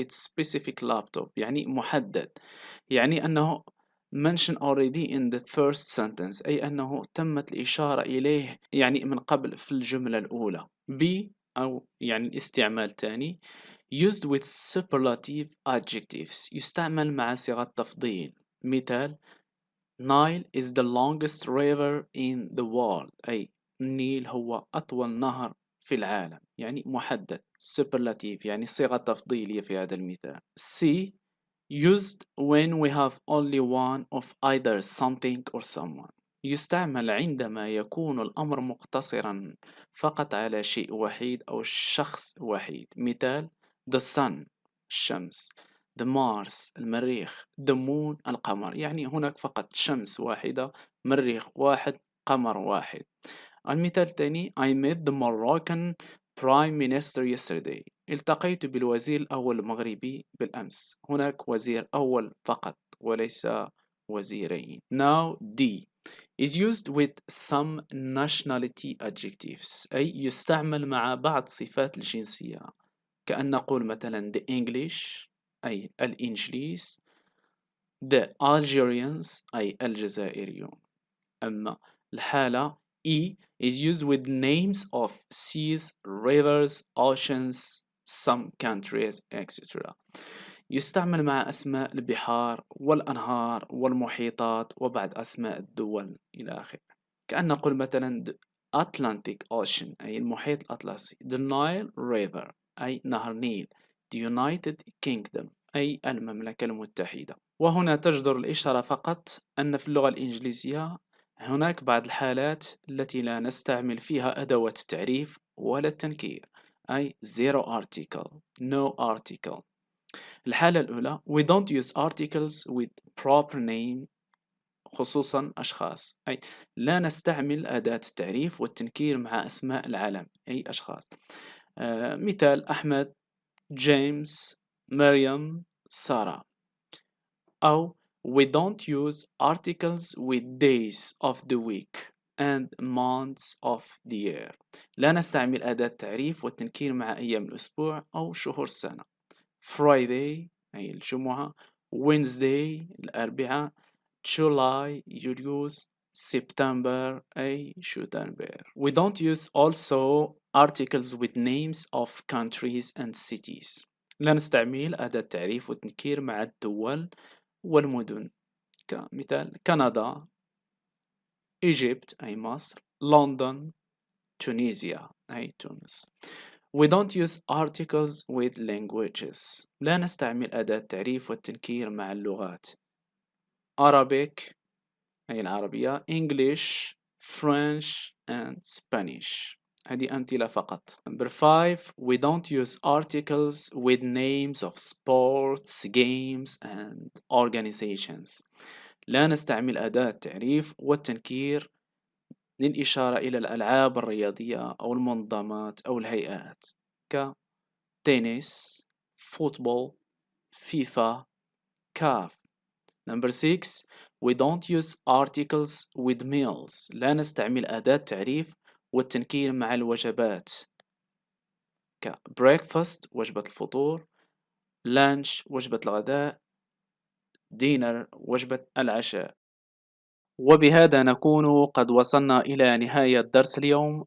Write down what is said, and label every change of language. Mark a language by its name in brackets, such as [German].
[English] It's specific laptop [Arabic] يعني محدد، يعني أنه [English] mentioned already in the first sentence، [Arabic] أي أنه تمت الإشارة إليه يعني من قبل في الجملة الأولى. B أو يعني الاستعمال الثاني [English] used with superlative adjectives، [Arabic] يستعمل مع صيغة تفضيل. [English] مثال: Nile is the longest river in the world. [Arabic] أي النيل هو أطول نهر في العالم، يعني محدد superlative يعني صيغة تفضيلية في هذا المثال. [English] C. Used when we have only one of either something or someone. [Arabic] يستعمل عندما يكون الأمر مقتصرا فقط على شيء وحيد أو شخص وحيد. مثال: The sun الشمس، The Mars المريخ، The moon القمر، يعني هناك فقط شمس واحدة، مريخ واحد، قمر واحد. المثال الثاني [English] I met the Moroccan Prime Minister yesterday. [Arabic] التقيت بالوزير الأول المغربي بالأمس. هناك وزير أول فقط وليس وزيرين. [English] Now D is used with some nationality adjectives، [Arabic] أي يستعمل مع بعض صفات الجنسية، كأن نقول مثلا the English أي الإنجليز، the Algerians أي الجزائريون. أما الحالة [English] E is used with names of seas, rivers, oceans, some countries, etc. [Arabic] يستعمل مع أسماء البحار والأنهار والمحيطات وبعض أسماء الدول إلى آخره. كأن نقول مثلا Atlantic Ocean أي المحيط الأطلسي. The Nile River أي نهر النيل. The United Kingdom أي المملكة المتحدة. وهنا تجدر الإشارة فقط أن في اللغة الإنجليزية هناك بعض الحالات التي لا نستعمل فيها أدوات التعريف ولا التنكير، أي [English] zero article no article. [Arabic] الحالة الأولى [English] we don't use articles with proper name [Arabic] خصوصا أشخاص، أي لا نستعمل أداة التعريف والتنكير مع أسماء العالم أي أشخاص. مثال أحمد، جيمس، مريم، سارة. [English] أو we don't use articles with days of the week and months of the year. [Arabic] لا نستعمل أداة التعريف والتنكير مع أيام الأسبوع أو شهور السنة. Friday أي الجمعة، Wednesday الأربعاء، July يوليوز، September أي شتنبر. [English] We don't use also articles with names of countries and cities. [Arabic] لا نستعمل أداة التعريف والتنكير مع الدول والمدن، كمثال كندا، إيجيبت أي مصر، لندن، تونيزيا أي تونس. [English] We don't use articles with languages. [Arabic] لا نستعمل أداة التعريف والتنكير مع اللغات. [English] Arabic أي العربية، English, French and Spanish. [Arabic] هذه أمثلة فقط. [English] Number 5 we don't use articles with names of sports, games and organizations. [Arabic] لا نستعمل أداة التعريف والتنكير للإشارة إلى الألعاب الرياضية أو المنظمات أو الهيئات كتنس، فوتبول، فيفا، كاف. [English] Number 6 we don't use articles with meals. [Arabic] لا نستعمل أداة تعريف والتنكير مع الوجبات ك breakfast وجبة الفطور، lunch وجبة الغداء، dinner وجبة العشاء. وبهذا نكون قد وصلنا إلى نهاية درس اليوم.